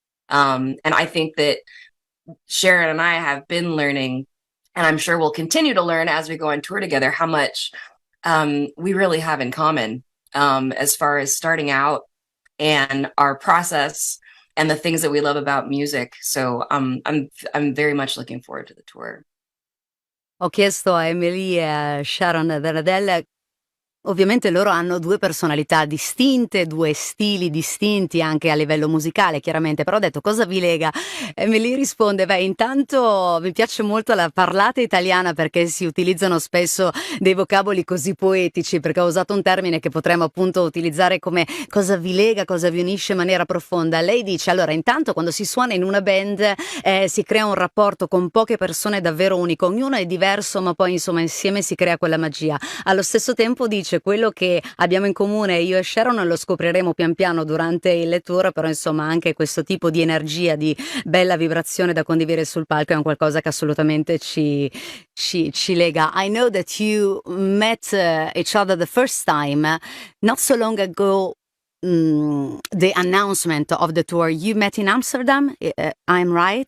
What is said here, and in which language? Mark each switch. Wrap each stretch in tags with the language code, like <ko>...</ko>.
<en>And I think that Sharon and I have been learning, and I'm sure we'll continue to learn as we go on tour together, how much we really have in common as far as starting out and our process and the things that we love about music. So I'm very much looking forward to the tour.</en> <it>Ho chiesto a Emily e a Sharon and Adele. Ovviamente loro hanno due personalità distinte, due stili distinti anche a livello musicale, chiaramente, però ho detto cosa vi lega? E me li risponde, intanto mi piace molto la parlata italiana perché si utilizzano spesso dei vocaboli così poetici, perché ho usato un termine che potremmo appunto utilizzare come cosa vi lega, cosa vi unisce in maniera profonda. Lei dice, allora intanto quando si suona in una band si crea un rapporto con poche persone davvero unico, ognuno è diverso ma poi insomma insieme si crea quella magia. Allo stesso tempo dice quello che abbiamo in comune io e Sharon lo scopriremo pian piano durante il tour, però insomma anche questo tipo di energia, di bella vibrazione da condividere sul palco è un qualcosa che assolutamente ci lega.</it> <en>I know that you met each other the first time not so long ago the announcement of the tour, you met in Amsterdam, I'm right?</en>